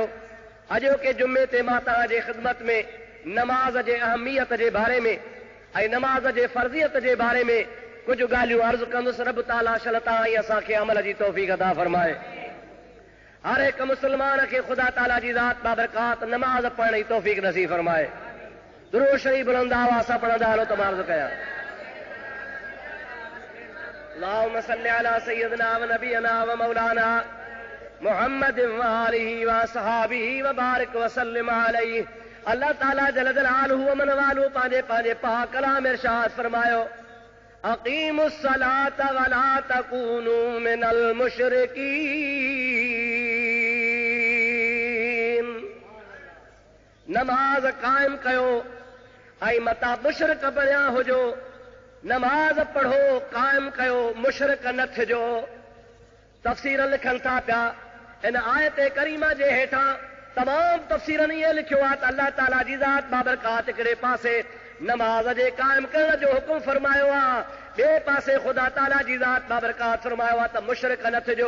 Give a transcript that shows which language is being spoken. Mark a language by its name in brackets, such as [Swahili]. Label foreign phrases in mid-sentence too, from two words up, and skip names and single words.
[Sindhi] अॼोके जुमे ते मां तव्हांजे ख़िदमत में नमाज जे अहमियत जे बारे में ऐं नमाज जे फर्ज़ियत जे बारे में कुछ ॻाल्हियूं अर्ज़ कंदुसि। रब ताला शलता ऐं असांखे अमल जी तौफ़ीक़ अता फरमाए। हर हिकु मुस्लमान खे ख़ुदा ताला जी ज़ात बाबरकात नमाज पढ़ण जी तौफ़ीक़ नसीब फरमाए। दुरूद शरीफ़ बुलंद आवाज़ सां पढ़ंदा हलो त मां अर्ज़ कयां। [Arabic] اللهم صل على سيدنا و نبينا و مولانا محمد و آله و أصحابه و بارك و سلم عليه. [Sindhi] अल्लाह ताला [Arabic] جل جلاله [Sindhi] व मन वालू पंहिंजे पंहिंजे पाक कलाम में इरशाद फरमायो [Arabic] أقيموا الصلاة ولا تكونوا من المشركين. [Sindhi] नमाज कायम कयो ऐं मता मुशरिक बणिया हुजो। नमाज पढ़ो कायम कयो मुशरिक न थिजो। तफ़सीर लिखनि था पिया इन आयत करीमा जे हेठां तमाम तफ़सीरनि इहे लिखियो आहे त अल्लाह ताला जी ज़ात बाबरकात हिकिड़े पासे नमाज जे कायम करण जो हुकुम फरमायो आहे, ॿिए पासे ख़ुदा ताला जी ज़ात बाबरकात फरमायो आहे त मुशरिक न थिजो।